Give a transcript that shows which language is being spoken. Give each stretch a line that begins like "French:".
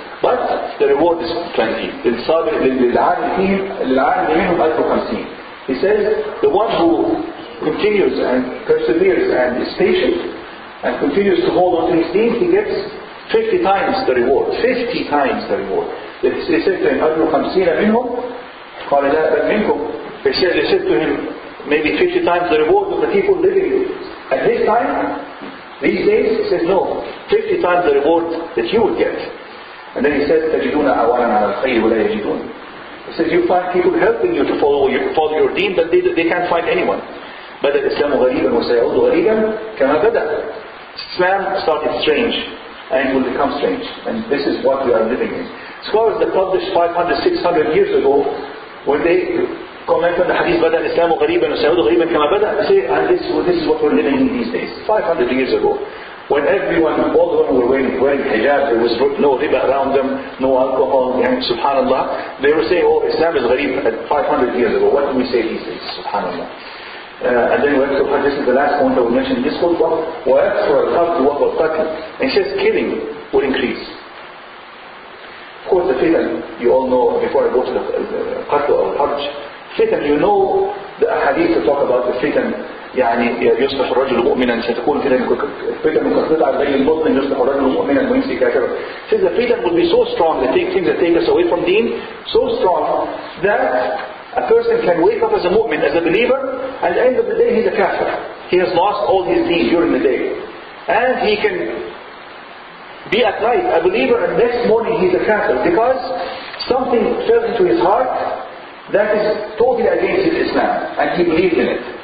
English: But the reward is plenty. He says, the one who continues and perseveres and is patient and continues to hold on to his deen, he gets 50 times the reward. 50 times the reward. They said to him,
Arabic: أَجْرُ 50 مِنْهُمْ قَالَ لَا بَلْ مِنْكُمْ.
English: They said to him, maybe 50 times the reward of the people living at his time. These days, he says, no, 50 times the reward that you would get. And then he says,
Arabic: تَجِدُونَ أَعْوَانًا عَلَى الْخَيْرِ وَلَا يَجِدُونَ.
English: He says, you find people helping you to follow your deen, but they can't find anyone.
Arabic: بَدَأَ الْإِسْلَامُ غَرِيبًا وَسَيَعُودُ غَرِيبًا كَمَا بَدَأَ.
English: Islam started strange, and it will become strange. And this is what we are living in. Scholars that published 500, 600 years ago, when they comment on the hadith,
Arabic: بَدَأَ الْإِسْلَامُ غَرِيبًا وَسَيَعُودُ غَرِيبًا كَمَا بَدَأَ,
English: say, and this is what we're living in these days. 500 years ago. When everyone, all the women were wearing hijab, there was no riba around them, no alcohol, and subhanallah, they were saying, oh, Islam is gharib at 500 years ago. What do we say these days? Subhanallah. And then we have to, this is the last point I will mention. This called
Arabic: وَيَكْفُرَ الْقَتْلُ وَالْقَتْلُ.
English: And it says killing will increase. Of course, the fitan, you all know, before I go to the qatl or hajj, fitan, you know the hadith to talk about the fitan.
Arabic: يعني يصبح الرجل مؤمنا ستكون فتن كقطع الليل المظلم يصبح الرجل مؤمنا ويمسي كافرا.
English: Says the fitan will be so strong, the things that take us away from deen, so strong that a person can wake up as a mu'min, as a believer, and at the end of the day he's a kafir. He has lost all his deeds during the day. And he can be at night a believer and next morning he's a kafir because something fell into his heart that is totally against his Islam, and he believed in it.